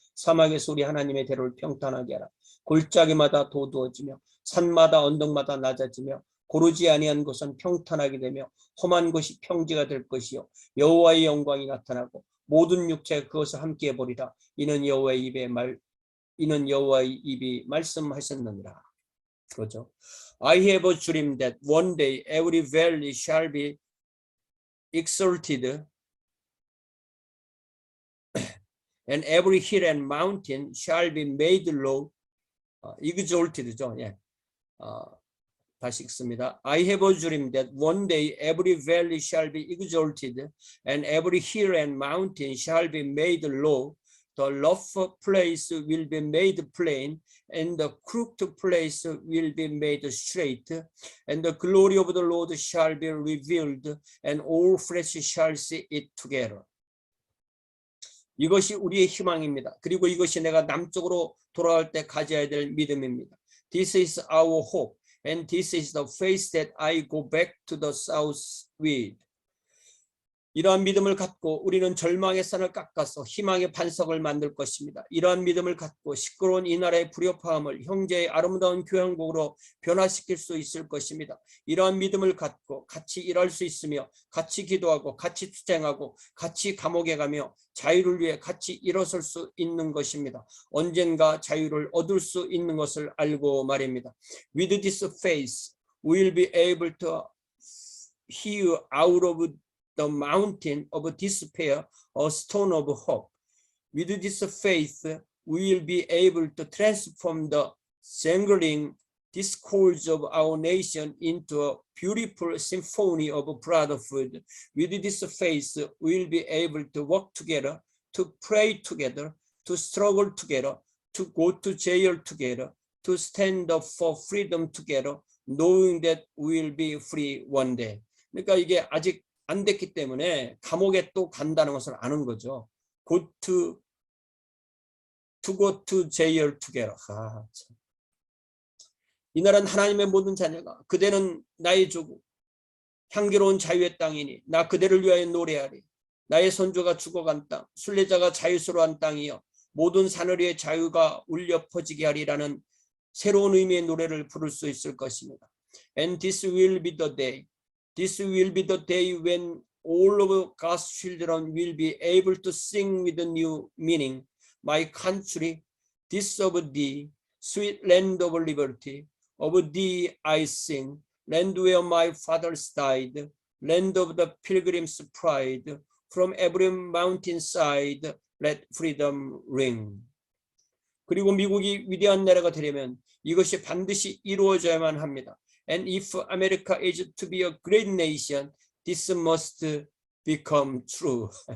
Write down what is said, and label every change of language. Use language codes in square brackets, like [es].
[ko] 사막에서 우리 하나님의 대로를 평탄하게 하라. 골짜기마다 도두어지며 산마다 언덕마다 낮아지며 고르지 아니한 곳은 평탄하게 되며 험한 곳이 평지가 될 것이요 여호와의 영광이 나타나고 모든 육체가 그것을 함께 보리라. 이는 여호와의 입이 말씀하셨느니라. 그렇죠. [en] I have a dream that one day every valley shall be exalted and every hill and mountain shall be made low, [ko] exalted죠. 예. 다시 읽습니다. [en] I have a dream that one day every valley shall be exalted and every hill and mountain shall be made low. The rough place will be made plain and the crooked place will be made straight. And the glory of the Lord shall be revealed and all flesh shall see it together. [ko] 이것이 우리의 희망입니다. 그리고 이것이 내가 남쪽으로 돌아갈 때 가져야 될 믿음입니다. [en] This is our hope. And this is the faith that I go back to the south with. [ko] 이러한 믿음을 갖고 우리는 절망의 산을 깎아서 희망의 반석을 만들 것입니다. 이러한 믿음을 갖고 시끄러운 이 나라의 불협화음을 형제의 아름다운 교향곡으로 변화시킬 수 있을 것입니다. 이러한 믿음을 갖고 같이 일할 수 있으며 같이 기도하고 같이 투쟁하고 같이 감옥에 가며 자유를 위해 같이 일어설 수 있는 것입니다. 언젠가 자유를 얻을 수 있는 것을 알고 말입니다. [en] With this faith, we will be able to hew out of the mountain of despair, a stone of hope. With this faith, we will be able to transform the jangling discords of our nation into a beautiful symphony of brotherhood. With this faith, we will be able to work together, to pray together, to struggle together, to go to jail together, to stand up for freedom together, knowing that we will be free one day. [ko] 그러니까 이게 아직 안 됐기 때문에 감옥에 또 간다는 것을 아는 거죠. [en] Go to jail together. [ko] 이 나라는 하나님의 모든 자녀가 그대는 나의 조국 향기로운 자유의 땅이니 나 그대를 위하여 노래하리. 나의 선조가 죽어간 땅 순례자가 자유스러운 땅이여 모든 사늘이의 자유가 울려 퍼지게 하리라는 새로운 의미의 노래를 부를 수 있을 것입니다. [en] And this will be the day. This will be the day when all of God's children will be able to sing with a new meaning. My country, this of thee, sweet land of liberty, of thee I sing, land where my fathers died, land of the pilgrim's pride, from every mountainside let freedom ring. [ko] 그리고 미국이 위대한 나라가 되려면 이것이 반드시 이루어져야만 합니다. [en] And if America is to be a great nation, this must become true.